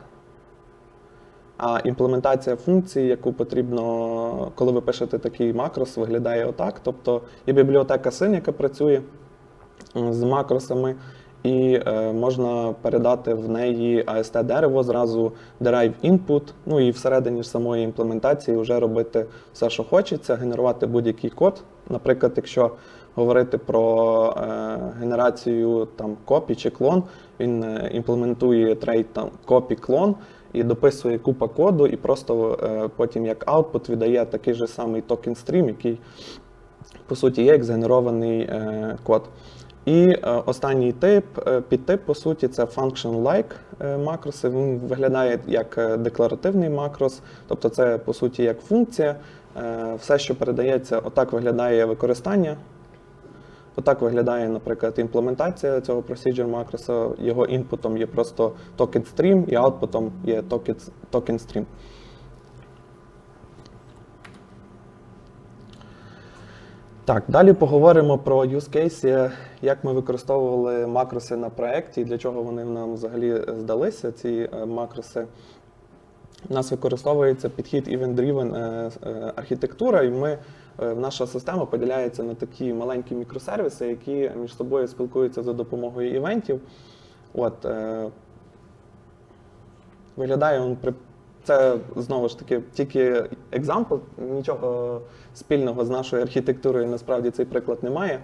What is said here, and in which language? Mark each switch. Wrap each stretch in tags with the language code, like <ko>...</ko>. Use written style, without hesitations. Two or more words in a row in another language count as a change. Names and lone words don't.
<uk>А імплементація функції, яку потрібно, коли ви пишете такий макрос, виглядає отак. Тобто є бібліотека Syn, яка працює з макросами, і можна передати в неї AST-дерево, зразу</uk> <en>derive input,</en> <uk>ну і всередині ж самої імплементації вже робити все, що хочеться, генерувати будь-який код. Наприклад, якщо говорити про генерацію там, copy чи клон, він імплементує трейд copy-клон, і дописує купа коду, і просто потім як output видає такий же самий токен стрім, який, по суті, є як згенерований код. І останній тип, підтип, по суті, це function-like макроси. Він виглядає як декларативний макрос, тобто це, по суті, як функція. Все, що передається, отак виглядає використання. Отак виглядає, наприклад, імплементація цього procedure макроса. Його інпутом є просто</uk> <en>token stream</en> <uk>і аутпутом є</uk> <en>token stream.</en> <uk>Так, далі поговоримо про</uk> <en>use case,</en> <uk>як ми використовували макроси на проєкті і для чого вони нам взагалі здалися, ці макроси. У нас використовується підхід event-driven архітектура, і наша система поділяється на такі маленькі мікросервіси, які між собою спілкуються за допомогою івентів. Виглядає це, знову ж таки, тільки example, нічого спільного з нашою архітектурою насправді цей приклад не має.</uk>